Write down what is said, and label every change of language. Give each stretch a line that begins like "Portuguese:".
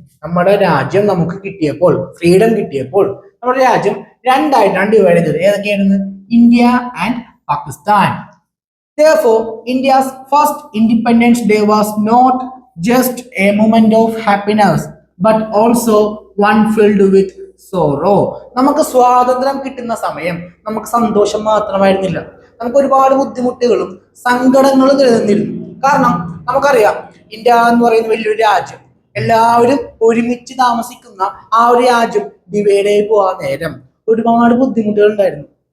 Malayalam: നമ്മുടെ രാജ്യം നമുക്ക് കിട്ടിയപ്പോൾ, ഫ്രീഡം കിട്ടിയപ്പോൾ നമ്മുടെ രാജ്യം രണ്ടായിട്ടാണ് ഡിവൈഡ് ചെയ്തത്. ഏതൊക്കെയായിരുന്നു? India and Pakistan.
English: Therefore, India's first Independence Day was not just a moment of happiness, but also one filled with sorrow.
Malayalam: നമുക്ക് സ്വാതന്ത്ര്യം കിട്ടുന്ന സമയം നമുക്ക് സന്തോഷം മാത്രമായിരുന്നില്ല, നമുക്ക് ഒരുപാട് ബുദ്ധിമുട്ടുകളും സങ്കടങ്ങളും നിലനിന്നിരുന്നു. കാരണം നമുക്കറിയാം, ഇന്ത്യ എന്ന് പറയുന്ന വലിയൊരു രാജ്യം, എല്ലാവരും ഒരുമിച്ച് താമസിക്കുന്ന ആ ഒരു രാജ്യം ഡിവൈഡ് ആയി പോകാൻ നേരം ഒരുപാട് ബുദ്ധിമുട്ടുകൾ ഉണ്ടായിരുന്നു.